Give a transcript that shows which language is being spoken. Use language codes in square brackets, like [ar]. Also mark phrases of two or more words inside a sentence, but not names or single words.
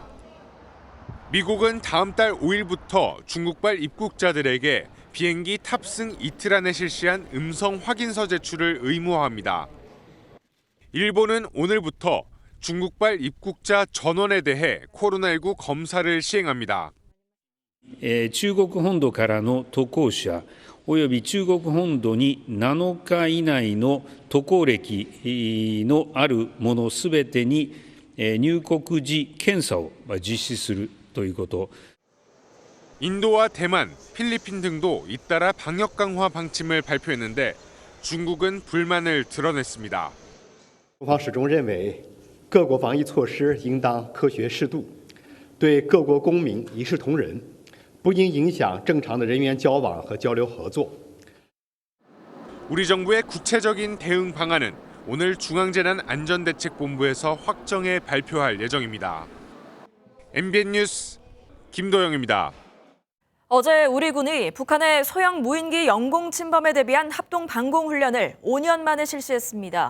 [ko] 미국은 다음 달 5일부터 중국발 입국자들에게 비행기 탑승 이틀 안에 실시한 음성 확인서 제출을 의무화합니다. 일본은 오늘부터 중국발 입국자 전원에 대해 코로나19 검사를 시행합니다. [ja] 中国本土からの渡航者および中国本土に7日以内の渡航歴のある者すべてに入国時検査を実施するということ。 [ko] 인도와 대만, 필리핀 등도 잇따라 방역 강화 방침을 발표했는데 중국은 불만을 드러냈습니다. [zh] 中方始终认为各国防疫措施应当科学适度，对各国公民一视同仁，不应影响正常的人员交往和交流合作。 [ko] 우리 정부의 구체적인 대응 방안은 오늘 중앙재난안전대책본부에서 확정해 발표할 예정입니다. MBN 뉴스 김도영입니다. 어제 우리 군이 북한의 소형 무인기 영공 침범에 대비한 합동 방공 훈련을 5년 만에 실시했습니다.